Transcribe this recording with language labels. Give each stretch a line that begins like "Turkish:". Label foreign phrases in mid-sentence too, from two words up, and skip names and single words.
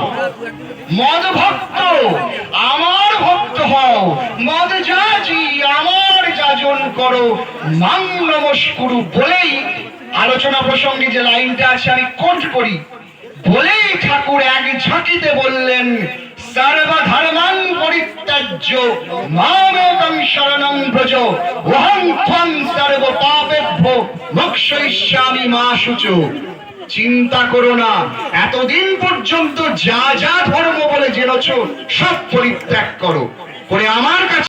Bangla: মদ ভক্ত আমার ভক্ত হও, মদ যাজি আমার যাজন করো,
Sanskrit: মাং নমস্কুরু।
Bangla: বলেই আলোচনা প্রসঙ্গে যে লাইনটা আছে আমি কোট করি, বলেই ঠাকুর এক ঝাঁকিতে বললেন
Sanskrit: সর্বধর্মাং পরিত্যাজ্য মামেকং শরণং ব্রজ অহং ত্বং সর্ব পাপেভ্যো মোক্ষয়িষ্যামি মা শুচো।
Bangla: চিন্তা করো না, এতদিন পর্যন্ত যা যা ধর্ম বলে জেনেছো সব পরিত্যাগ করো, করে আমার কাছে